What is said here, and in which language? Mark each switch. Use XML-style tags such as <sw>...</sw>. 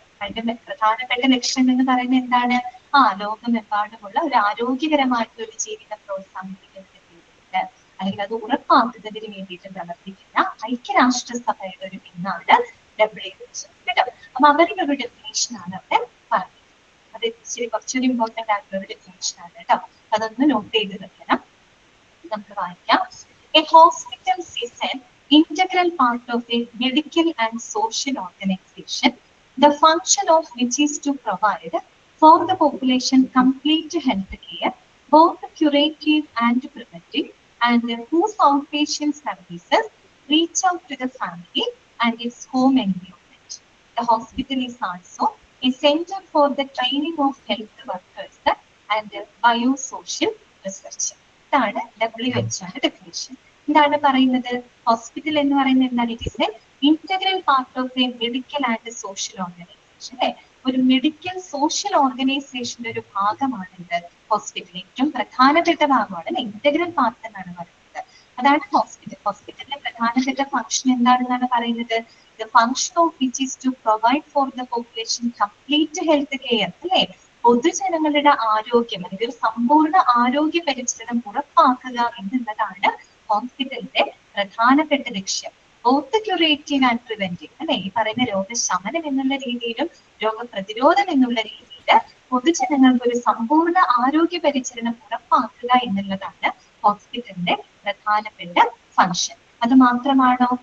<ml>അതിന്റെ പ്രധാനപ്പെട്ട ലക്ഷ്യം എന്ന് പറയുന്നത് എന്താണ്? ലോകമെമ്പാടുമുള്ള ഒരു ആരോഗ്യകരമായിട്ടുള്ള ഒരു ജീവിതം പ്രോത്സാഹിപ്പിക്കുന്നതിന് വേണ്ടിയിട്ട്, അല്ലെങ്കിൽ അത് ഉറപ്പാക്കുന്നതിന് വേണ്ടിയിട്ട് പ്രവർത്തിക്കുന്ന ഐക്യരാഷ്ട്രസഭയുടെ ഒരു പിന്നാണ് WHO കേട്ടോ. അപ്പൊ അവരുടെ ഒരു ഡെഫിനേഷൻ ആണ് അവിടെ പറഞ്ഞത്. അത് ഇച്ചിരി കുറച്ചൊരു ഇമ്പോർട്ടന്റ് ആയിട്ടുള്ള ഒരു ഡെഫിനേഷൻ ആണ് കേട്ടോ. അതൊന്ന് നോട്ട് ചെയ്ത് വെക്കണം. നമുക്ക് വായിക്കാം.</ml> <en>A hospital is an integral part of a medical and social organization, the function of which is to provide for the population complete health care, both curative and preventive, and whose outpatient services reach out to the family and its home environment. The hospital is also a center for the training of health workers and biosocial research.</en> <ml>ഇതാണ് WHO definition. എന്താണ് പറയുന്നത്? Hospital എന്ന് പറയുന്നത് എന്താണ്?</ml> <en>It is a integral part of a medical and social organization.</en> <ml>അല്ലെ, ഒരു medical social ഓർഗനൈസേഷന്റെ ഒരു ഭാഗമാണ് ഇത് ഹോസ്പിറ്റൽ. ഏറ്റവും പ്രധാനപ്പെട്ട ഭാഗമാണ്, ഇന്റഗ്രൽ പാർട്ട് എന്നാണ് പറയുന്നത്. അതാണ് ഹോസ്പിറ്റൽ. ഹോസ്പിറ്റലിന്റെ പ്രധാനപ്പെട്ട ഫംഗ്ഷൻ എന്താണെന്നാണ് പറയുന്നത്?</ml> <en>The function of which is to provide for the population complete health care.</en> <ml>അല്ലെ, പൊതുജനങ്ങളുടെ ആരോഗ്യം അല്ലെങ്കിൽ ഒരു സമ്പൂർണ്ണ ആരോഗ്യ പരിചരണം ഉറപ്പാക്കുക എന്നുള്ളതാണ് ഹോസ്പിറ്റലിന്റെ പ്രധാനപ്പെട്ട ലക്ഷ്യം.</ml> <en>Both curative and preventive.</en> <ml>അല്ലെ, ഈ പറയുന്ന രോഗശമനം എന്നുള്ള രീതിയിലും രോഗപ്രതിരോധം എന്നുള്ള രീതിയിൽ പൊതുജനങ്ങൾക്ക് ഒരു സമ്പൂർണ്ണ ആരോഗ്യ പരിചരണം ഉറപ്പാക്കുക എന്നുള്ളതാണ് ഹോസ്പിറ്റലിന്റെ പ്രധാനപ്പെട്ട ഫംഗ്ഷൻ. അത് മാത്രമാണോ?</ml>